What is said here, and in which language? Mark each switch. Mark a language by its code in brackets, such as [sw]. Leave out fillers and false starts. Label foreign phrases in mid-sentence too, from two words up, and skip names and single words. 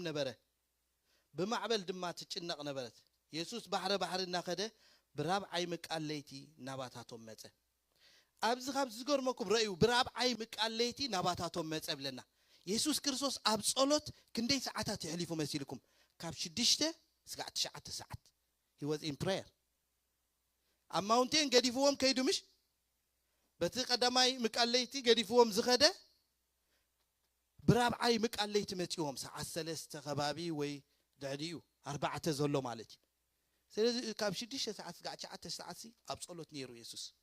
[ti] ነበረ በማዕበል ድማ ትጭነቕ ነበረት ኢየሱስ ባሕሪ እናኸደ ብራብዓይ መቃለይቲ ናባታቶም መጸ ኣብዚ ካብ ዝገርመኩም ረእዩ ብራብዓይ መቃለይቲ ናባታቶም መጸ ብለና ኢየሱስ ክርስቶስ ኣብ ጸሎት ክንደይ ሰዓታት ይሕሊፉ መሲልኩም ካብ 6 እስከ 9 ሰዓት [en] he was in prayer [ti] ኣብ ማውንቴን ገዲፍዎም ከይዱ ምሽ በቲ ቀዳማይ መቃለይቲ ገዲፍዎም ዝኸደ ብራብዓይ መቃለይቲ መጽኦም ሰዓት 3 ከባቢ ወይ ድዕድዩ 4 ዘሎ ማለት እዩ ስለዚ ካብ 6 ሰዓት እስከ 9 ሰዓት ኣብ ጸሎት ነይሩ ኢየሱስ